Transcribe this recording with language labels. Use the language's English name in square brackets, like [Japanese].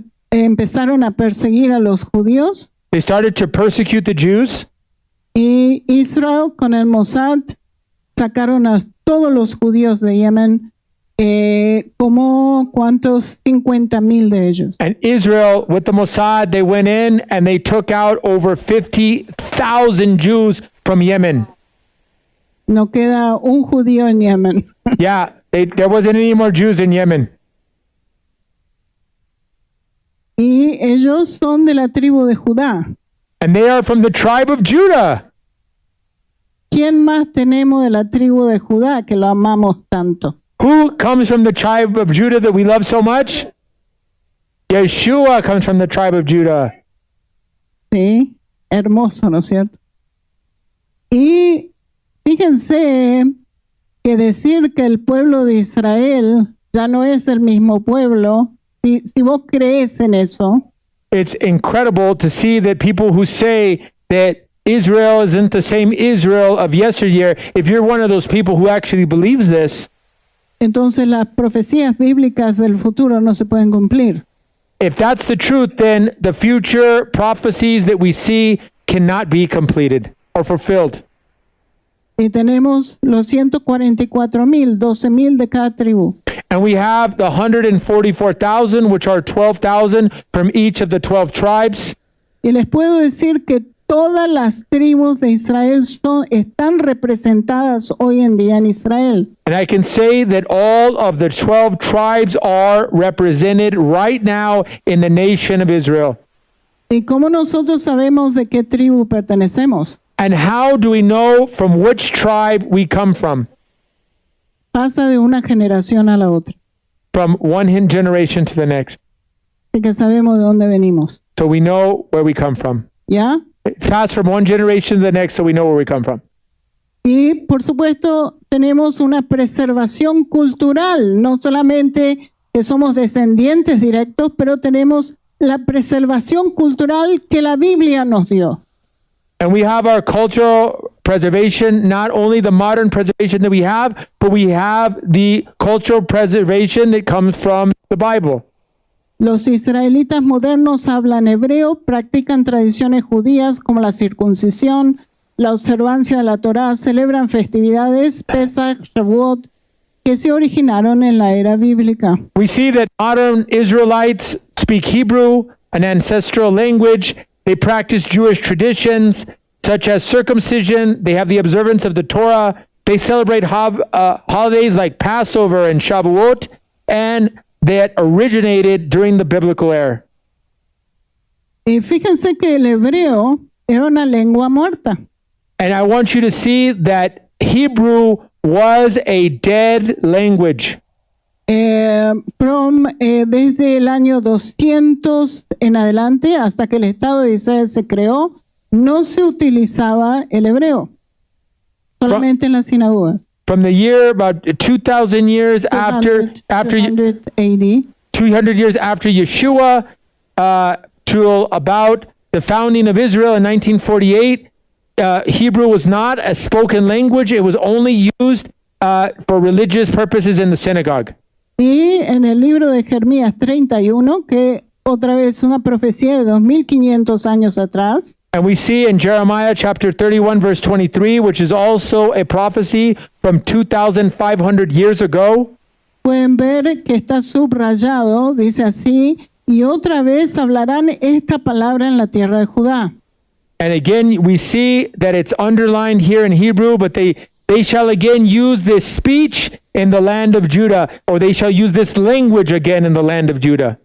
[Spanish] empezaron a perseguir a los judíos, [English] they started to persecute the Jews. [Spanish] y Israel con el Mossad sacaron a todos los judíos de Yemen, como ¿cuántos? 50,000 de ellos. [English] And Israel, with the Mossad, they went in and they took out over 50,000 Jews from Yemen. [Spanish] No queda un judío en Yemen. [English] Yeah, there wasn't any more Jews in Yemen. [Spanish] Y ellos son de la tribu de Judá. [English] And they are from the tribe of Judah. [Spanish] ¿Quién más tenemos de la tribu de Judá que lo amamos tanto? [English] Who comes from the tribe of Judah that we love so much? Yeshua comes from the tribe of Judah. [Spanish] Sí, hermoso, ¿no es cierto? Y fíjense que decir que el pueblo de Israel ya no es el mismo pueblo, si vos crees en eso, [English] It's incredible to see that people who say that Israel isn't the same Israel of yesteryear, if you're one of those people who actually believes this, [Spanish] entonces las profecías bíblicas del futuro no se pueden cumplir. [English] if that's the truth, then the future prophecies that we see cannot be completed or fulfilled. [Spanish] Y tenemos los 144,000, 12,000 de cada tribu. [English] And we have the 144,000, which are 12,000 from each of the 12 tribes. [Spanish] Y les puedo decir que todas las tribus de Israel están representadas hoy en día en Israel. [English] And I can say that all of the 12 tribes are represented right now in the nation of Israel. [Spanish] ¿Y cómo nosotros sabemos de qué tribu pertenecemos? [English] And how do we know from which tribe we come from? [Spanish] Pasa de una generación a la otra. [English] From one generation to the next. [Spanish] Así que sabemos de dónde venimos. [English] So we know where we come from. [Spanish] ¿Ya? [English] It's passed from one generation to the next, so we know where we come from. [Spanish] Y por supuesto tenemos una preservación cultural, no solamente que somos descendientes directos, pero tenemos la preservación cultural que la Biblia nos dio. [English] And we have our cultural preservation, not only the modern preservation that we have, but we have the cultural preservation that comes from the Bible. [Spanish] Los israelitas modernos hablan hebreo, practican tradiciones judías como la circuncisión, la observancia de la Torá, celebran festividades, Pesach, Shavuot, que se originaron en la era bíblica. [English] We see that modern Israelites speak Hebrew, an ancestral language. They practice Jewish traditions such as circumcision. They have the observance of the Torah. They celebrate holidays like Passover and Shavuot, and that originated during the biblical era. [Spanish] Y fíjense que el hebreo era una lengua muerta. [English] And I want you to see that Hebrew was a dead language. [Spanish] Desde el año 200 en adelante, hasta que el Estado de Israel se creó, no se utilizaba el hebreo, solamente en las sinagogas. [English] From the year about 2,000 years after 200 AD, 200 years after Yeshua, till about the founding of Israel in 1948, Hebrew was not a spoken language. It was only used for religious purposes in the synagogue. [Spanish] y en el libro de Jeremías 31, que otra vez una profecía de 2500 años atrás, [English] And we see in Jeremiah chapter 31, verse 23, which is also a prophecy from 2,500 years ago. [Spanish] pueden ver que está subrayado, dice así, y otra vez hablarán esta palabra en la tierra de Judá. [English] And again, we see that it's underlined here in Hebrew, but they shall again use this speech in the land of Judah, or they shall use this language again in the land of Judah.